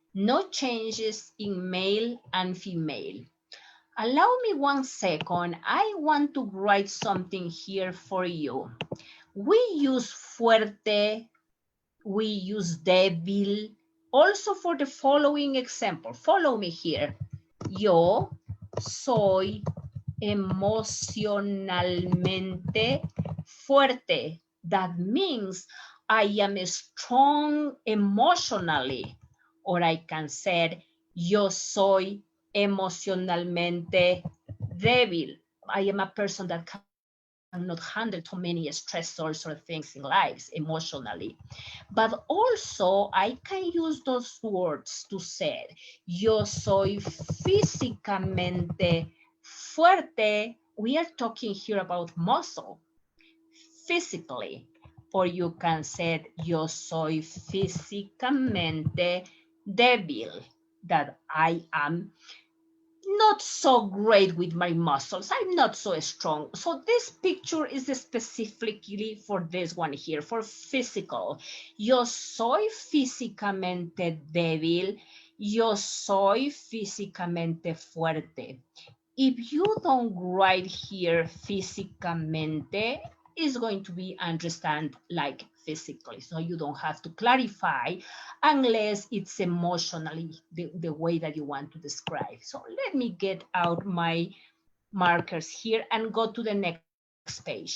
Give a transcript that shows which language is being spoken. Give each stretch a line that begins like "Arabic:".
English: No changes in male and female. Allow me 1 second. I want to write something here for you. We use fuerte. We use débil. Also for the following example. Follow me here.
Spanish: Yo soy emocionalmente fuerte.
English: That means I am strong emotionally. Or I can say, yo soy emocionalmente débil. I am a person that cannot cannot handle too many stressors or things in lives emotionally. But also, I can use those words to say, yo soy físicamente fuerte. We are talking here about muscle, physically. Or you can say, yo soy físicamente débil, that I am not so great with my muscles. I'm not so strong. So this picture is specifically for this one here, for physical.
Spanish: Yo soy físicamente débil. Yo soy físicamente fuerte.
English: If you don't write here físicamente, it's going to be understand like physically. So you don't have to clarify unless it's emotionally the way that you want to describe. So let me get out my markers here and go to the next page.